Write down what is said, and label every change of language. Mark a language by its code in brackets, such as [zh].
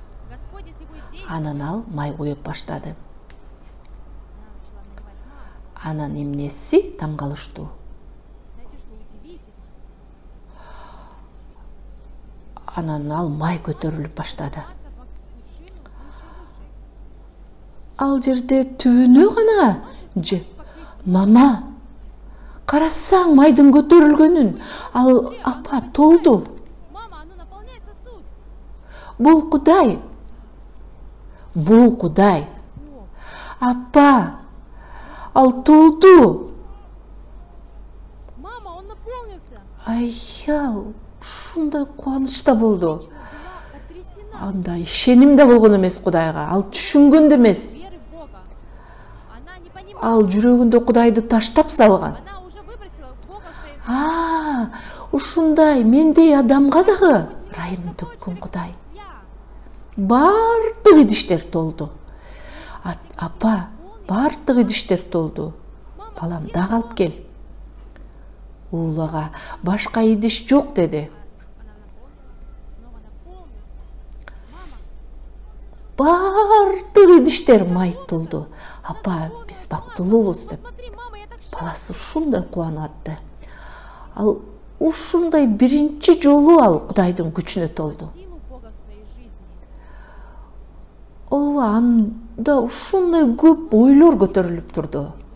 [ru] Господь, если будет действовать, [ky] анан ал май куюп баштады. [ru] она начала наливать масло. [ky] Анан эмнеси таң калыштуу. [ru] Знаете, что удивительно? [ky] Анан ал май көтөрүлүп баштады. [ru] Масло по кувшину выше и выше. [ky] Ал жерде түбүнө гана мама, карасаң майдын көтөрүлгөнүн. Ал апа толду. [ru] Мама, оно наполняет сосуд. [ky] Бул Кудай. Бул Кудай. О, Апа, ал толду. [ru] мама, он наполнился. [ky] Аял, ушундай кубанычта болду. [ru] Была потрясена [ky] Анда ишеним да болгон эмес Кудайга. Ал түшүнгөн да эмес. [ru] верой в Бога. Она не понимала. [ky] Ал жүрөгүндө Кудайды таштап салган. [ru] Она уже выбросила Бога в своей [ky] Ушундай мендей адамга дагы райын төккөн Кудай. [ru] Я. [ky] Бардык идиштер толду. Апа, бардык идиштер толду. Балам, дагы алып кел. Уулага башка идиш жок деди. [ru] Она наполнила, снова наполнилась. Мама, [ky] Бардык идиштер май толду. Апа, биз бактылуубуз деп. [ru] посмотри, мама, я так [ky] Баласы ушундай кубанып атты. Ал ушундай биринчи жолу ал Кудайдын күчүнө толду. [ru] силу Бога в своей жизни. [ky] Ооба, анда ушундай көп ойлор көтөрүлүп турду.